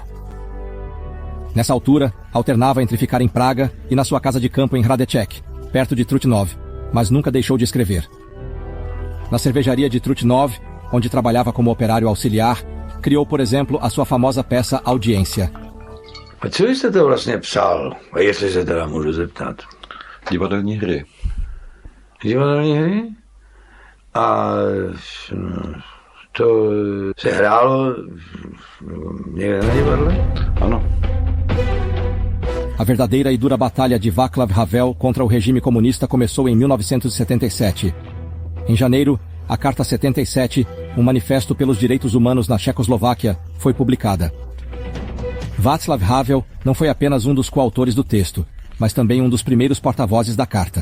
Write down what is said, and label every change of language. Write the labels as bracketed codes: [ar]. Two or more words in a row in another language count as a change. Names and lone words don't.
[pt] Nessa altura, alternava entre ficar em Praga e na sua casa de campo em Hradeček, perto de Trutnov, mas nunca deixou de escrever. Na cervejaria de Trutnov, onde trabalhava como operário auxiliar, criou, por exemplo, a sua famosa peça Audiência. [cs] A co jste to vlastně psal? A jestli se teda můžu zeptat? Divadelní hry. Divadelní hry? A to se hrálo někde na divadle? Ano. [pt] A verdadeira e dura batalha de Václav Havel contra o regime comunista começou em 1977. Em janeiro, a Carta 77, um manifesto pelos direitos humanos na Tchecoslováquia, foi publicada. Václav Havel não foi apenas um dos coautores do texto, mas também um dos primeiros porta-vozes da carta.